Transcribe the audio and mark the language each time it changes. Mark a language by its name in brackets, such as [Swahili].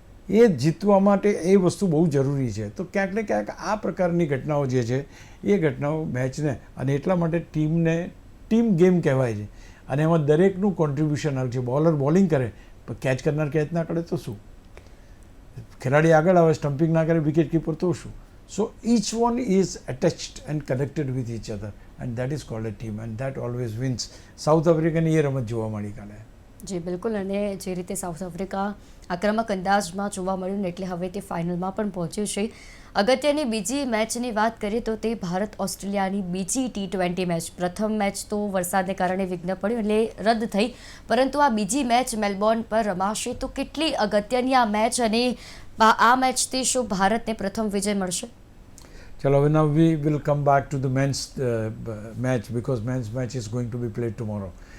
[Gujarati] એ જીતવા માટે એ વસ્તુ બહુ જરૂરી છે. તો ક્યાંક ને ક્યાંક આ પ્રકારની ઘટનાઓ જે છે એ ઘટનાઓ મેચને, અને એટલા માટે ટીમને ટીમ ગેમ કહેવાય છે, અને એમાં દરેકનું કોન્ટ્રીબ્યુશન આવે છે. બોલર બોલિંગ કરે પણ કેચ કરનાર કેચ ના કરે તો શું, ખેલાડી આગળ આવે સ્ટમ્પિંગ ના કરે વિકેટ કીપર તો શું. [English] So each one is attached and connected with each other, and that is called a team, and that always wins. [Gujarati] South આફ્રિકાની એ રમત જોવા મળી કાલે. જી બિલકુલ, અને જે રીતે સાઉથ આફ્રિકા આક્રમક અંદાજમાં જોવા મળ્યું ને એટલે હવે તે ફાઇનલમાં પણ પહોંચ્યું છે. અગત્યની બીજી મેચની વાત કરીએ તો તે ભારત ઓસ્ટ્રેલિયાની બીજી T20 મેચ. પ્રથમ મેચ તો વરસાદને કારણે વિઘ્ન પડ્યું એટલે રદ થઈ, પરંતુ આ બીજી મેચ મેલબોર્ન પર રમાશે. તો કેટલી અગત્યની આ મેચ, અને આ મેચથી શું ભારતને પ્રથમ વિજય મળશે? ચલો, હવે [English] now we will come back to the men's match, because men's match is going to be played tomorrow.